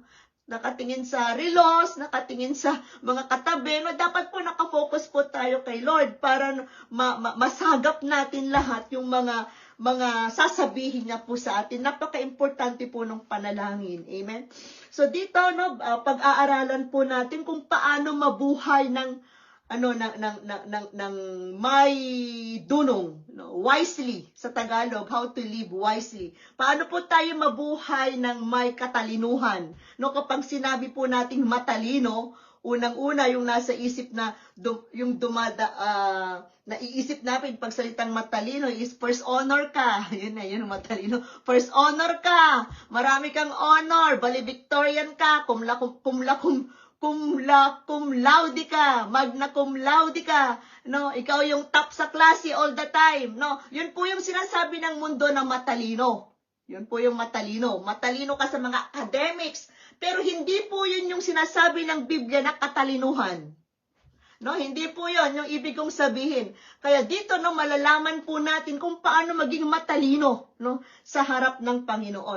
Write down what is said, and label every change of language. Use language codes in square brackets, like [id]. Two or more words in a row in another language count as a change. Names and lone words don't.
[tl] Nakatingin sa relos, nakatingin sa mga katabi, no, dapat po nakafocus po tayo kay Lord para masagap natin lahat yung mga sasabihin niya po sa atin. Napaka-importante po ng panalangin. Amen? So dito, no, pag-aaralan po natin kung paano mabuhay ng ng may dunong, no? Wisely sa Tagalog, [en] how to live wisely. [tl] Paano po tayo mabuhay ng may katalinuhan? No, kapag sinabi po nating matalino, unang-una yung nasa isip na naiisip natin pag salitang matalino is [en] first honor [tl] ka. Yun matalino. [en] First honor [tl] ka. Marami kang honor. Valedictorian ka. [la] Cum laude [tl] ka. [la] Magna cum laude [tl] ka. No, ikaw yung top sa klase [en] all the time. [tl] No, yun po yung sinasabi ng mundo na matalino. Yun po yung matalino. Matalino ka sa mga academics. Pero hindi po yun yung sinasabi ng Biblia na katalinuhan. No, hindi po yun yung ibig kong sabihin. Kaya dito no malalaman po natin kung paano maging matalino no sa harap ng Panginoon.